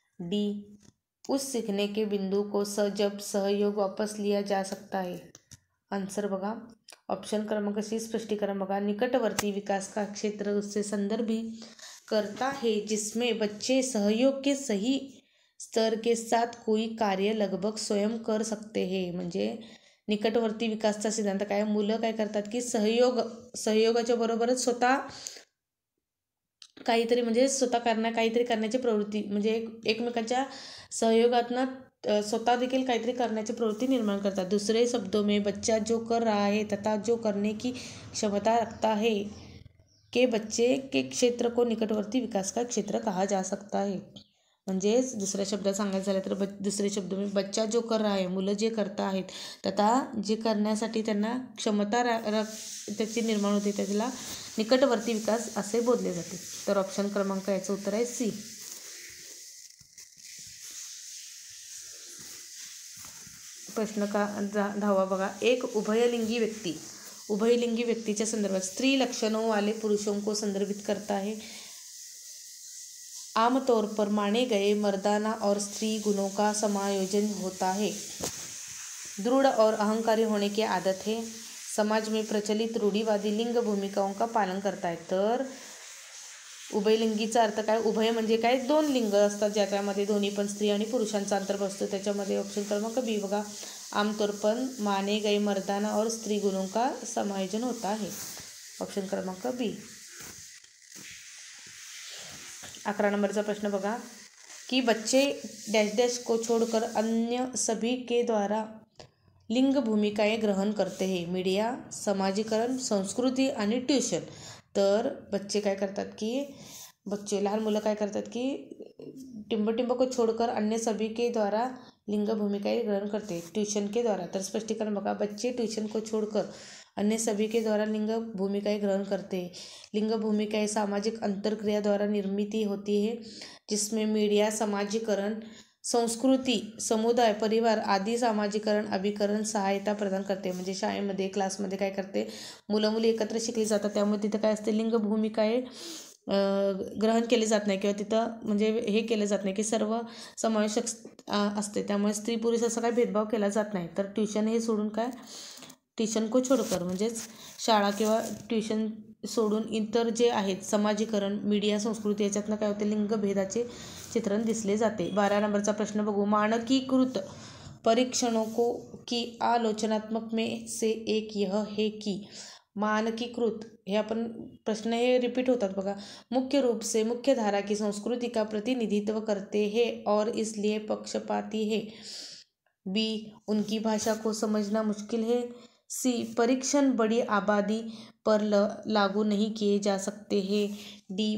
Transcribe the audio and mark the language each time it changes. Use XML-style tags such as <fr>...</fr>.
<hi>D, उस सीखने के बिंदु को जब सहयोग वापस लिया जा सकता है.</hi> <mr>आंसर बघा ऑप्शन क्रमांक सी, स्पष्टीकरण बघा,</mr> <hi>निकटवर्ती विकास का क्षेत्र उससे संदर्भित करता है जिसमें बच्चे सहयोग के सही स्तर के साथ कोई कार्य लगभग स्वयं कर सकते हैं.</hi> <mr>म्हणजे निकटवर्ती विकासचा सिद्धांत काय, मुलं काय करतात की सहयोगाच्या बरोबरच स्वतः काहीतरी म्हणजे काहीतरी करण्याची प्रवृत्ती, म्हणजे एकमेकांच्या सहयोगातनं स्वतः देखील काहीतरी करण्याची प्रवृत्ती निर्माण करतात.</mr> <hi>दूसरे शब्दों में बच्चा जो कर रहा है तथा जो करने की क्षमता रखता है के बच्चे के क्षेत्र को निकटवर्ती विकास का क्षेत्र कहा जा सकता है.</hi> <mr>म्हणजेच दुसऱ्या शब्दात सांगायचं झालं तर</mr> <hi>दुसरे शब्द में बच्चा जो कर रहा है,</hi> <mr>मुलं जे करत आहेत तथा जे करण्यासाठी त्यांना क्षमता त्याची निर्माण होते त्याला निकटवर्ती विकास असे बोलले जाते. तर ऑप्शन क्रमांक याचं उत्तर आहे सी. प्रश्न 10 बघा, एक उभयलिंगी व्यक्तीच्या संदर्भात</mr> <hi>स्त्री लक्षणों वाले पुरुषों को संदर्भित करता है. आमतौर पर माने गए मर्दाना और स्त्री गुणों का समायोजन होता है. दृढ़ और अहंकारी होने की आदत है. समाज में प्रचलित रूढ़िवादी लिंग भूमिकाओं का पालन करता है.</hi> <mr>तर उभयलिंगीचा अर्थ काय, उभय म्हणजे काय, दोन लिंग असतात ज्याच्यामध्ये दोन्ही पण स्त्री आणि पुरुषांचा अंतर्भाव असतो. त्याच्यामध्ये ऑप्शन क्रमांक बी बघा,</mr> <hi>आमतौर पर माने गए मर्दाना और स्त्री गुणों का समायोजन होता है. ऑप्शन क्रमांक बी.</hi> <mr>11 नंबरचा प्रश्न बघा</mr> <hi>कि बच्चे डैश डैश को छोड़कर अन्य सभी के द्वारा लिंग भूमिकाएं ग्रहण करते हैं.</hi> <mr>मीडिया, समाजीकरण, संस्कृती आणि ट्यूशन. तर बच्चे काय करतात की लहान मुलं काय करतात की टिंब</mr> <hi>को छोड़कर अन्य सभी के द्वारा</hi> <mr>लिंग भूमिकाएं ग्रहण करते ट्यूशन के द्वारा. तर स्पष्टीकरण बघा,</mr> <hi>बच्चे ट्यूशन को छोड़कर अन्य सभी के द्वारा लिंग भूमिकाएं ग्रहण करते हैं. लिंग भूमिकाएं सामाजिक अंतरक्रिया द्वारा निर्मित होती है, जिसमें मीडिया, समाजीकरण, संस्कृती, समुदाय, परिवार आदी सामाजिकरण अभिकरण सहायता प्रदान करते.</hi> <mr>म्हणजे शाळेमध्ये क्लासमध्ये काय करते, मुलं मुली एकत्र शिकली जातात, त्यामुळे तिथं काय असते, लिंग भूमिका हे ग्रहण केले जात नाही किंवा तिथं म्हणजे हे केलं जात नाही की सर्व समावेशक असते. त्यामुळे स्त्री पुरुष असा काही भेदभाव केला जात नाही. तर ट्युशन हे सोडून काय,</mr> <hi>ट्युशन को छोडकर</hi> <mr>म्हणजेच शाळा किंवा ट्युशन सोडून इतर जे आहेत समाजीकरण, मीडिया, संस्कृती याच्यातनं काय होते, लिंगभेदाचे चित्रण दिसले जाते. 12 नंबरचा प्रश्न बघू.</mr> <hi>मानकीकृत परीक्षणों को की आलोचनात्मक में से एक यह है की.</hi> <mr>मानकीकृत हे आपण प्रश्न हे रिपीट होतात बघा.</mr> <hi>मुख्य रूप से मुख्य धारा की संस्कृति का प्रतिनिधित्व करते हैं और इसलिए पक्षपाती है. बी. उनकी भाषा को समझना मुश्किल है. सी. परीक्षण बड़ी आबादी पर लागू नहीं किए जा सकते हैं. डी.</hi>